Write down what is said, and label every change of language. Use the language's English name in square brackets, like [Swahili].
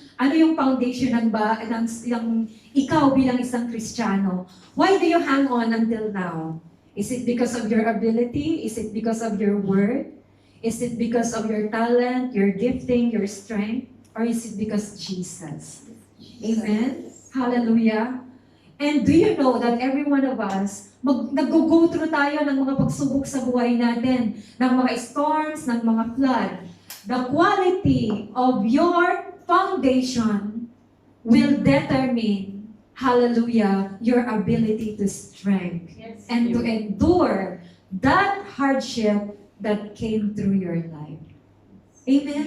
[Filipino] Ano yung foundation ng ikaw bilang isang Kristiyano? [English] Why do you hang on until now? Is it because of your ability? Is it because of your word? Is it because of your talent, your gifting, your strength? Or is it because Jesus? Amen? Hallelujah. And do you know that every one of us, [Filipino] nag-go through tayo ng mga pagsubok sa buhay natin, ng mga storms, ng mga flood. [English] The quality of your foundation will determine, hallelujah, your ability to strength and to endure that hardship that came through your life. Amen?